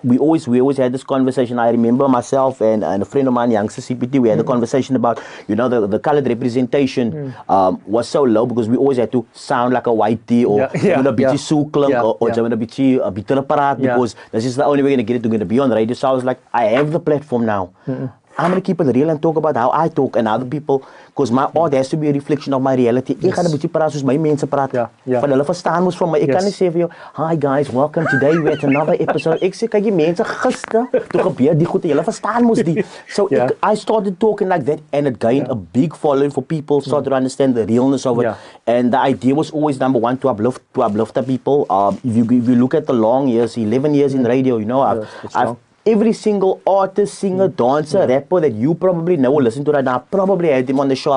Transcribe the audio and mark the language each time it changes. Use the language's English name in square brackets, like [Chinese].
[English] We always had this conversation. I remember myself and a friend of mine, youngster CPT, we had a conversation about, the colored representation was so low, because we always had to sound like a whitey, or bietjie soeklink, or bitter paraat, because this is the only way we're going to be on radio. So I was like, I have the platform now. I'm going to keep it real and talk about how I talk and other people, because my art has to be a reflection of my reality. [Afrikaans] Ek gaan 'n bietjie praat soos my mense praat. Van hulle verstaan mos van my. Ek kan nie sê vir jou, [English] hi guys, welcome today with another episode. [Afrikaans] Ek sê, kyk, die mense gister, toe gebeur die goed, hulle verstaan mos die. [English] So I started talking like that, and it gained a big following for people, started to understand the realness of it. And the idea was always, number one, to uplift the people. If you look at the long years, 11 years in radio, I've every single artist, singer, dancer, rapper that you probably know or listen to right now, I probably had them on the show.